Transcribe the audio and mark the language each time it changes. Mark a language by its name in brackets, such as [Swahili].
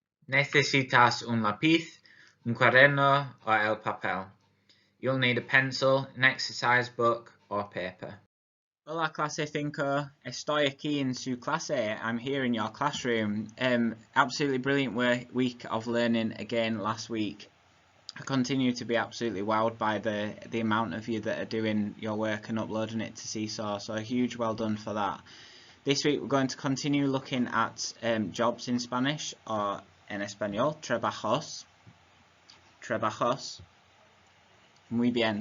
[Spanish] Necesitas un lápiz, un cuaderno or el papel. [English] You'll need a pencil, an exercise book or paper. [Spanish] Hola clase 5, estoy aquí en su clase. [English] I'm here in your classroom. Absolutely brilliant week of learning again last week. I continue to be absolutely wowed by the amount of you that are doing your work and uploading it to Seesaw, so a huge well done for that. This week we're going to continue looking at jobs in Spanish, or [Spanish] en español, trabajos. Trabajos. Muy bien.